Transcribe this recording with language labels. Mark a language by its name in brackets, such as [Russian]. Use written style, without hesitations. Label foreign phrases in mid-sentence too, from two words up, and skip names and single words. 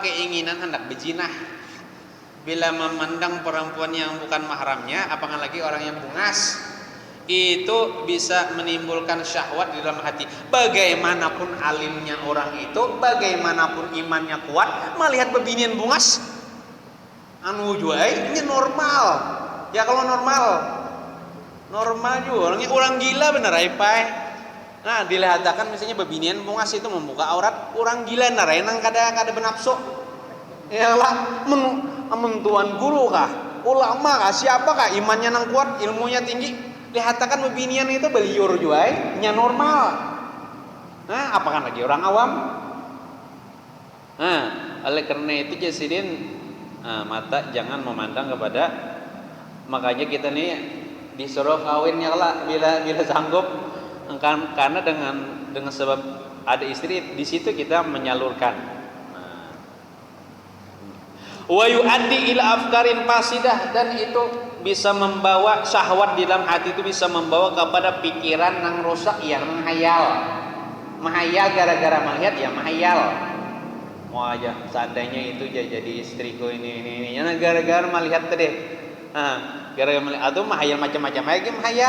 [Indonesian] Keinginan hendak berzinah. Bila memandang perempuan yang bukan mahramnya, apalagi orang yang bungas, itu bisa menimbulkan syahwat di dalam hati. [Banjar] Bagaimanapun alimnya orang itu, bagaimanapun imannya kuat, melihat bebinian bungas, ini normal. [Indonesian] Ya kalau normal juga. [Banjar] Orang gila bener pai. Nah, dilihatkan misalnya bebinian bungas itu membuka aurat, orang gila narai nang kada benapsu. Yalah mentuan guru kah, ulama kah, siapa kah imannya nang kuat, ilmunya tinggi, dihatakan bebinian itu beliur juga, nya normal. [Indonesian] Apakah lagi orang awam? Oleh karena itu jasidin mata jangan memandang kepada, makanya kita nih disuruh kawinnya lah bila sanggup, karena dengan sebab ada istri di situ kita menyalurkan. [Arabic] Wa yu'addi ila afkarin fasidah, [Indonesian] dan itu bisa membawa syahwat di dalam hati, itu bisa membawa kepada pikiran yang rusak, yang menghayal gara-gara melihat ya menghayal. Mau aja seandainya itu jadi istriku ini gara-gara melihat tadi. Gara-gara melihat atau menghayal macam-macam lagi menghayal.